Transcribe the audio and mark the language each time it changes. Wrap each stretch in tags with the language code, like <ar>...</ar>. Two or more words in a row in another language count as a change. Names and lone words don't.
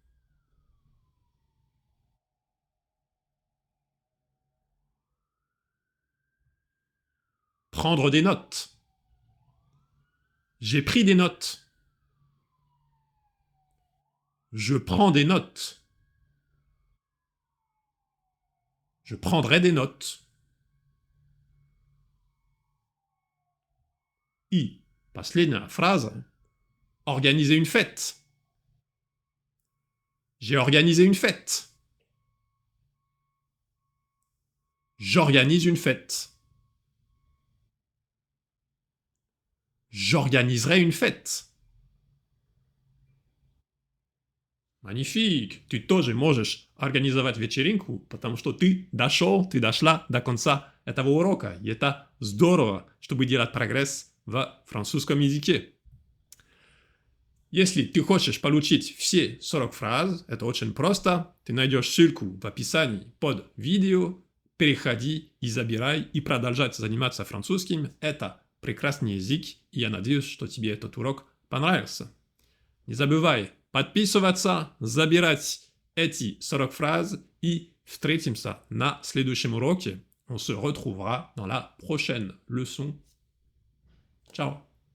<fr>Prendre des notes. J'ai pris des notes. Je prends des notes. Je prendrai des notes.</fr> <ru>И последняя фраза.</ru> <fr>Organiser une fête. J'ai organisé une fête. J'organise une fête. J'organiserai une fête. Magnifique!</fr> <ru>Ты тоже можешь организовать вечеринку, потому что ты дошел, ты дошла до конца этого урока. И это здорово, чтобы делать прогресс в французском языке. Если ты хочешь получить все 40 фраз, это очень просто. Ты найдешь ссылку в описании под видео, переходи и забирай, и продолжать заниматься французским. Это прекрасный язык, и я надеюсь, что тебе этот урок понравился. Не забывай подписываться, забирать эти 40 фраз, и встретимся на следующем уроке.</ru> <fr>On se retrouvera dans la prochaine leçon. Ciao!</fr>